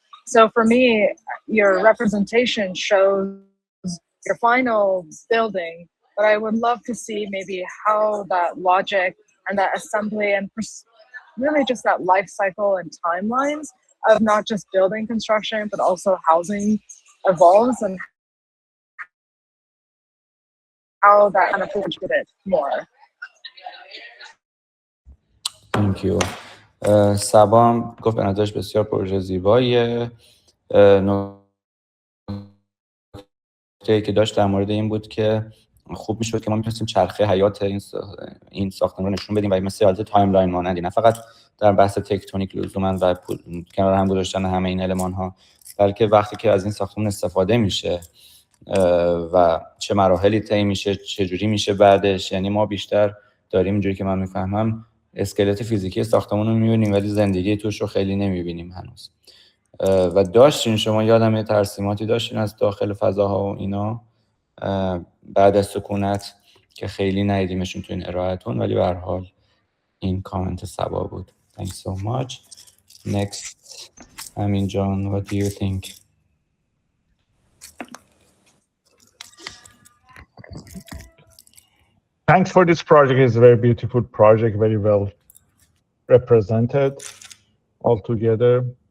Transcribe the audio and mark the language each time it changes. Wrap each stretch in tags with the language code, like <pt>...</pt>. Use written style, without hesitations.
<en>So for me, your representation shows your final building, but I would love to see maybe how that logic and that assembly and really just that life cycle and timelines of not just building construction, but also housing evolves, and how that kind of fits with it more. Thank you.</en> <fa>سبا هم گفت به نظرش بسیار پروژه زیباییه. نکته‌ای که داشت در مورد این بود که خوب میشد که ما میتونستیم چرخه حیات این ساختمان رو نشون بدیم و مثل حالت تایملاین مانندی، نه فقط در بحث تکتونیک لزوما و کنار هم گذاشتن همه این المان ها، بلکه وقتی که از این ساختمان استفاده میشه و چه مراحلی طی میشه، چه جوری میشه بعدش. یعنی ما بیشتر داریم اینجوری که من میفهمم اسکلت فیزیکی ساختمان رو میبینیم ولی زندگی توش رو خیلی نمیبینیم هنوز. و داشتین شما یادم یه ترسیماتی داشتین از داخل فضاها و اینا بعد از سکونت که خیلی ندیدیمشون تو این ارائهتون، ولی به هر حال این کامنت سبا بود.</fa> <en>Thanks so much. Next, John, what do you think? Thanks for this project. It's a very beautiful project, very well represented all together.</en>